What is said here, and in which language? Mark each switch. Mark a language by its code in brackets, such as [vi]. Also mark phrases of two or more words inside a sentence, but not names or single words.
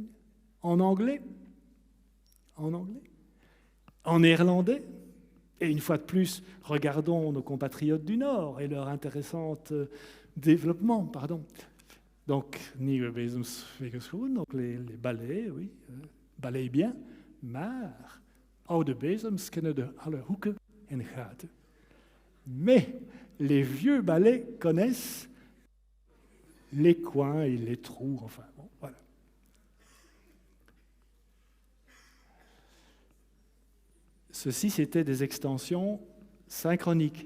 [fr] En anglais, en néerlandais, et une fois de plus, regardons nos compatriotes du Nord et leur intéressant développement, pardon. Donc, [nl] Nieuwe Bezemswegerschoen, [fr] donc les balais, oui, balayent bien, [nl] maar oude bezems kennen de alle hoeken en gaten. [fr] Mais les vieux balais connaissent les coins et les trous, enfin, bon, voilà. Ceci, c'était des extensions synchroniques.